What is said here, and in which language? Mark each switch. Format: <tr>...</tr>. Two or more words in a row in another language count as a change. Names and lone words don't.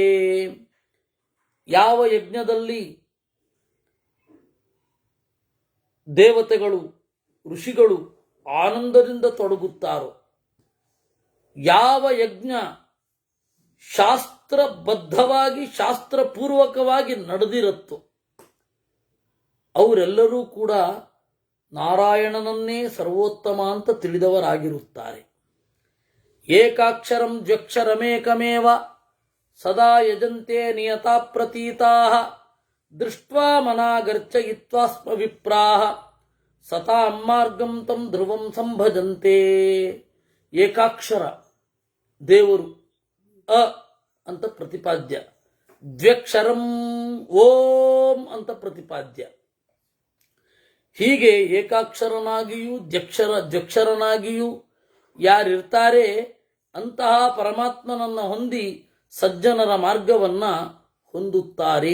<kn>ಯಾವ ಯಜ್ಞದಲ್ಲಿ ದೇವತೆಗಳು ಋಷಿಗಳು ಆನಂದದಿಂದ ತೊಡಗುತ್ತಾರೋ, ಯಾವ ಯಜ್ಞ ಶಾಸ್ತ್ರಬದ್ಧವಾಗಿ ಶಾಸ್ತ್ರಪೂರ್ವಕವಾಗಿ ನಡೆದಿರುತ್ತೋ ಅವರೆಲ್ಲರೂ ಕೂಡ ನಾರಾಯಣನನ್ನೇ ಸರ್ವೋತ್ತಮ ಅಂತ ತಿಳಿದವರಾಗಿರುತ್ತಾರೆ.</kn> <sa>ಏಕಾಕ್ಷರಂ ದ್ವ್ಯಕ್ಷರಮೇಕಮೇವ ಸದಾ ಯಜಂತೆ ನಿಯತಾ ಪ್ರತೀತಾಃ ದೃಷ್ಟ್ವಾ ಮನಾಗರ್ಚಯಿತ್ವಾ ಸ್ಮ ವಿಪ್ರಾಃ ಸತಾಂ ಮಾರ್ಗಂ ತಂ ಧ್ರುವಂ ಸಂಭಜಂತೆ.</sa> <kn>ಏಕಾಕ್ಷರ ದೇವರು ಅ ಅಂತ ಪ್ರತಿಪಾದ್ಯ, ದ್ವ್ಯಕ್ಷರಂ ಓಂ ಅಂತ ಪ್ರತಿಪಾದ್ಯ. ಹೀಗೆ ಏಕಾಕ್ಷರನಾಗಿಯೂ ದ್ವ್ಯಕ್ಷರನಾಗಿಯೂ ಯಾರಿರ್ತಾರೆ ಅಂತಹ ಪರಮಾತ್ಮನನ್ನು ಹೊಂದಿ ಸಜ್ಜನರ ಮಾರ್ಗವನ್ನ ಹೊಂದುತ್ತಾರೆ.</kn>